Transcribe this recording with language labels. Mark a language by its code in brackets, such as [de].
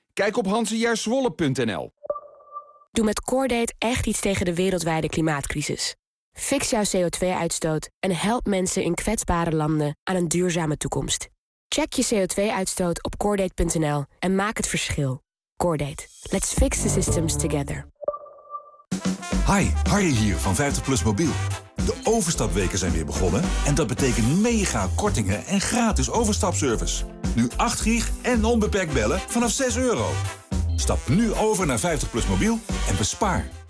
[nl] Kijk op hansejaarszwolle.nl. Doe met CoreDate echt iets tegen de wereldwijde klimaatcrisis. Fix jouw CO2-uitstoot en help mensen in kwetsbare landen aan een duurzame toekomst. Check je CO2-uitstoot op CoreDate.nl en maak het verschil. CoreDate. [en] Let's fix the systems together. [nl] Hi, Harry hier van 50PLUS Mobiel. De overstapweken zijn weer begonnen en dat betekent mega kortingen en gratis overstapservice. Nu 8 gig en onbeperkt bellen vanaf 6 euro. Stap nu over naar 50PLUS Mobiel en bespaar.